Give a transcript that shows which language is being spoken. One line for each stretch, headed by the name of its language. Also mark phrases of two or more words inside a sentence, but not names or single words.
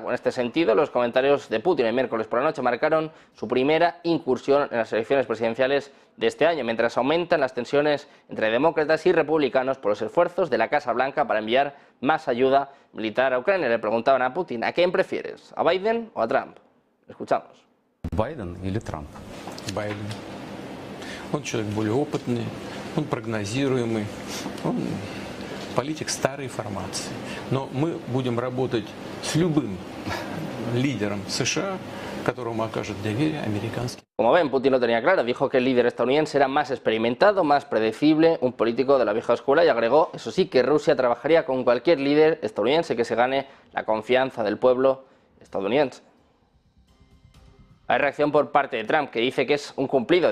Spanish: En este sentido, los comentarios de Putin el miércoles por la noche marcaron su primera incursión en las elecciones presidenciales de este año, mientras aumentan las tensiones entre demócratas y republicanos por los esfuerzos de la Casa Blanca para enviar más ayuda militar a Ucrania. Le preguntaban a Putin, ¿a quién prefieres? ¿A Biden o a Trump? Escuchamos.
Russian: Байден или Трамп? Байден. Он человек более опытный, он прогнозируемый, он политик старой формации. Но мы будем работать с любым лидером США, которому окажет доверие американский.
Spanish: Como ven, Putin lo tenía claro, dijo que el líder estadounidense era más experimentado, más predecible, un político de la vieja escuela, y agregó, eso sí, que Rusia trabajaría con cualquier líder estadounidense que se gane la confianza del pueblo estadounidense. Hay reacción por parte de Trump, que dice que es un cumplido.